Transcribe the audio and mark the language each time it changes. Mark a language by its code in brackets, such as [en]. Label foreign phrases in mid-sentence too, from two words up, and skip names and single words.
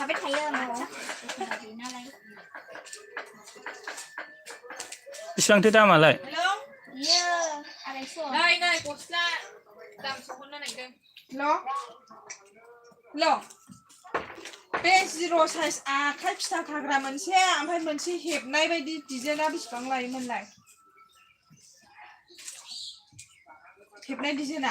[brx] आं थाबाय थायो न'आव बेसेबांथो दामालाय हेलौ เยอะอะไรส่วน नै नै गस्ला दाम सखौनो नागिरदों ल' बे जिर' साइज आखाइ फिसा खाग्रा मोनसे ओमफ्राय मोनसे हेबनाय बायदि डिजाइना बेसेबां लायोमोनलाय हेबनाय डिजाइना